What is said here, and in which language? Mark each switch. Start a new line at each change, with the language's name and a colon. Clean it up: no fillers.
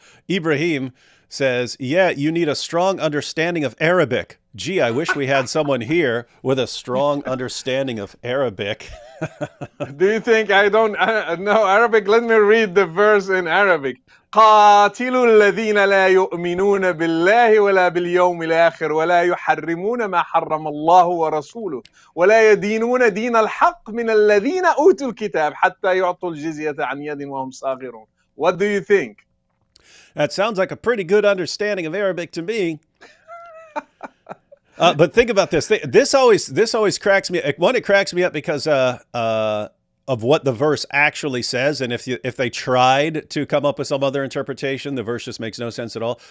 English: Ibrahim says, yeah, you need a strong understanding of Arabic. Gee, I wish we had someone here with a strong understanding of Arabic. Do you think I don't know Arabic? Let me read the verse in Arabic.
Arabic: قاتلوا الذين لا يؤمنون بالله ولا باليوم الآخر ولا يحرمون ما حرم الله ورسوله ولا يدينون دين الحق من الذين أوتوا الكتاب حتى يعطوا الجزية عن يد وهم صاغرون.
English: What do you think? That sounds like a pretty good understanding of Arabic to me. But think about this. This always cracks me. One, it cracks me up because of what the verse actually says, and if they tried to come up with some other interpretation, the verse just makes no sense at all.